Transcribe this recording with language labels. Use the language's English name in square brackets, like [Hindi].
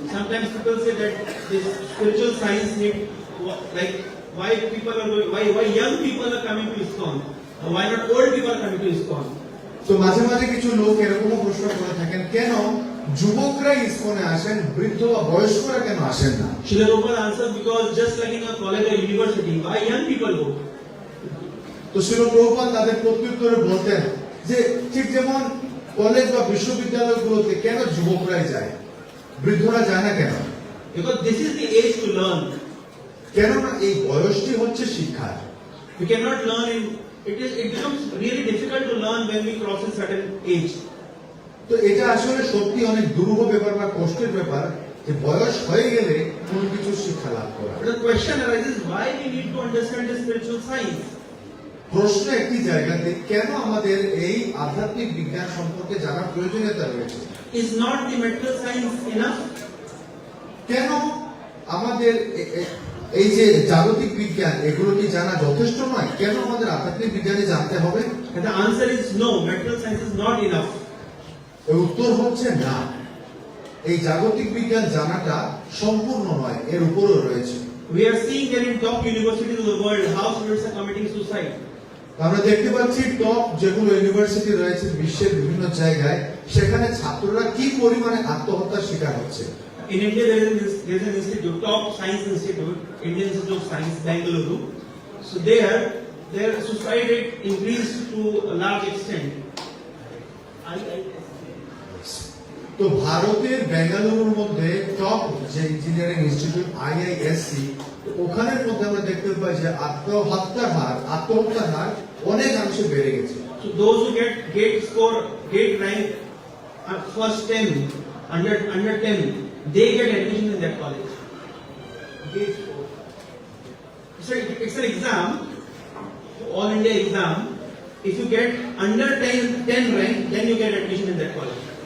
[English] Sometimes people say that this spiritual science need, like why people are going, why young people are coming to ISKCON, why not old people are coming to ISKCON? [Bangla] তো মাঝে মাঝে কিছু লোক এরকমও প্রশ্ন করে থাকেন, কেন যুবকরা ইসকনে আসেন, বৃদ্ধ বা বয়স্করা কেন আসেন না? [English] Srila Prabhupada answered, because just like in a college or university, why young people go? [Bangla] তো শ্রীল প্রভুপাদ তাদের প্রত্যুত্তরে বলতেন যে ঠিক যেমন কলেজ বা বিশ্ববিদ্যালয়গুলোতে কেন যুবকরাই যায়, বৃদ্ধরা যায় না কেন? [English] Because this is the age to learn. [Bangla] কেননা এই বয়সটি হচ্ছে শিক্ষার। [English] We cannot learn in, it becomes really difficult to learn when we cross a certain age. [Bangla] তো এটা আসলে সত্যি অনেক দুরূহ ব্যাপার বা কষ্টের ব্যাপার যে বয়স হয়ে গেলে কোনো কিছু শিক্ষা লাভ করা। [English] But the question arises, why we need to understand the spiritual science? [Bangla] প্রশ্ন একটি জায়গাতে, কেন আমাদের এই আধ্যাত্মিক বিজ্ঞান সম্পর্কে জানার প্রয়োজনীয়তা রয়েছে? [English] Is not the material science enough? [Bangla] কেন আমাদের এই যে জাগতিক বিজ্ঞান এগুলো কি জানা যথেষ্ট নয়? কেন আমাদের আধ্যাত্মিক বিজ্ঞানে জানতে হবে? [English] And the answer is no, material science is not enough. [Bangla] এর উত্তর হচ্ছে না, এই জাগতিক বিজ্ঞান জানাটা সম্পূর্ণ নয়, এর উপরও রয়েছে। [English] We are seeing that in top universities of the world, how students are committing suicide. [Bangla] আমরা দেখতে পাচ্ছি টপ যেগুলো ইউনিভার্সিটি রয়েছে বিশ্বের বিভিন্ন জায়গায়, সেখানে ছাত্ররা কি পরিমাণে আত্মহত্যার শিকার হচ্ছে। [English] In India, there is an institute, top science institute, Indian Institute of Science, Bangalore. So there, their suicide rate increased to a large extent. [Bangla] তো ভারতের বেঙ্গালুরুর মধ্যে টপ যে ইঞ্জিনিয়ারিং ইনস্টিটিউট IISc, ওখানের মধ্যে আমরা দেখতে পাই যে আত্মহত্যার হার অনেকাংশে বেড়ে গেছে। [English] So those who get gate rank first 10, under 10, they get admission in that college. So it's an exam, all India exam. If you get under 10 rank, then you get admission in that college.